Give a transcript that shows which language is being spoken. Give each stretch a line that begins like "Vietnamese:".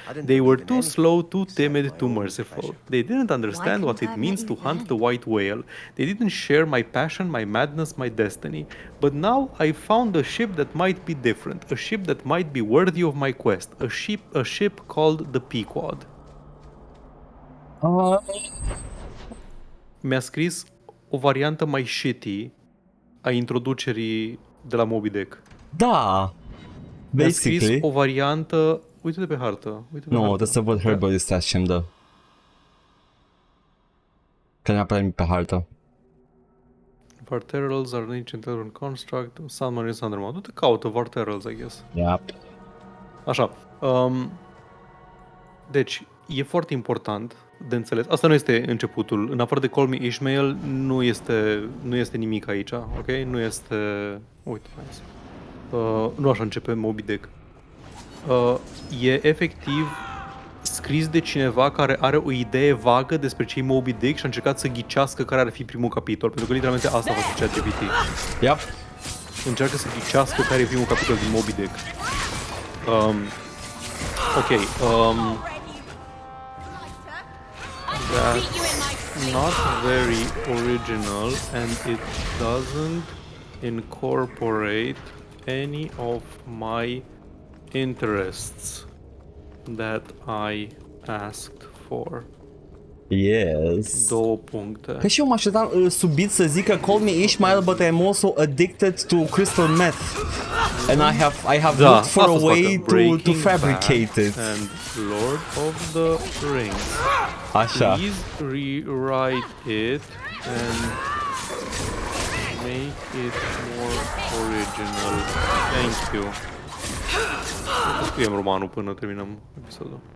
English: They were too slow, too timid, too merciful. They didn't understand what it means to hunt the white whale. They didn't share my passion, my madness, my destiny. But now I've found a ship that might be different, a ship that might be worthy of my quest, a ship called the Pequod.
Romanian: Mi-a scris o variantă mai shitty a introducerii de la Moby Dick. Da. Mi-a scris
English: Basically.
Romanian: o variantă... Uite-te pe hartă. Nu, trebuie să văd Herbal Distraction, da. Că ne apare pe hartă.
English: Varterals are an ancient elven construct.
Romanian: Submarine Undermount. Du-te caută Varterals,
English: I guess. Yep.
Romanian: Așa. Deci, e foarte important de înțeles. Asta nu este începutul. În afară de Call Me Ishmael, nu este nimic aici, ok? Nu este... Uite, nu așa începe Moby Dick. E efectiv scris de cineva care are o idee vagă despre ce e Moby Dick și a încercat să ghicească care ar fi primul capitol, pentru că literalmente asta face GPT.
English: Yep.
Romanian: Încearcă să ghicească care e primul capitol din Moby Dick.
English: That's not very original, and it doesn't incorporate any of my interests that I asked for. Yes.
Romanian: 2 puncte. Că și eu mă așteptam subit să zică Call me Ishmael,
English: but I'm also addicted to crystal meth. And I have looked for a way to fabricate it. And Lord of the Rings.
Romanian: Așa.
English: Please rewrite it and make it more original. Thank you.
Romanian: O să scriem romanul până terminăm episodul.